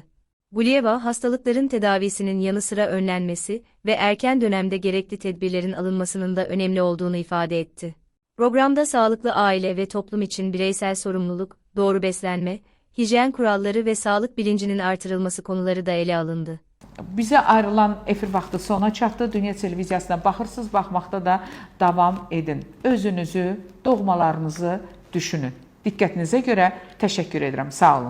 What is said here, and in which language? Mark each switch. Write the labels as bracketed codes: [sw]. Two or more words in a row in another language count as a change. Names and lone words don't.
[tr] Guliyeva, hastalıkların tedavisinin yanı sıra önlenmesi ve erken dönemde gerekli tedbirlerin alınmasının da önemli olduğunu ifade etti. Programda sağlıklı aile ve toplum için bireysel sorumluluk, doğru beslenme, hijyen kuralları ve sağlık bilincinin artırılması konuları da ele alındı. [az] Bizə ayrılan efir vaxtı sona çatdı. Dünya televiziyasına baxırsınız, baxmaqda da davam edin. Özünüzü, doğmalarınızı düşünün. Diqqətinizə görə təşəkkür edirəm. Sağ olun.